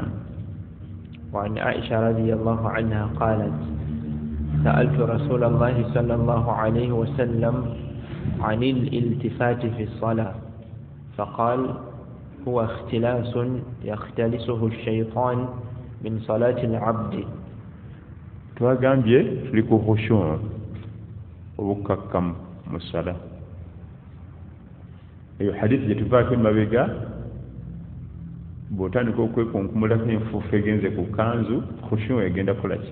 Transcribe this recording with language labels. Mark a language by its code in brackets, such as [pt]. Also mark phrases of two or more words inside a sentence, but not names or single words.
[ar] وعن عائشة رضي الله عنها قالت سألت رسول الله صلى الله عليه وسلم عن الالتفات في الصلاة فقال هو اختلاس يختلسه الشيطان من صلاة العبد. [lg] twagambye tuli ku khushu' obukakkamu mu ssala. Eyo hadithi gyetuvaako emabega bw'otandika okwekunkumulako enfuufu egenze ku kanzu khushu' egenda kukolaki?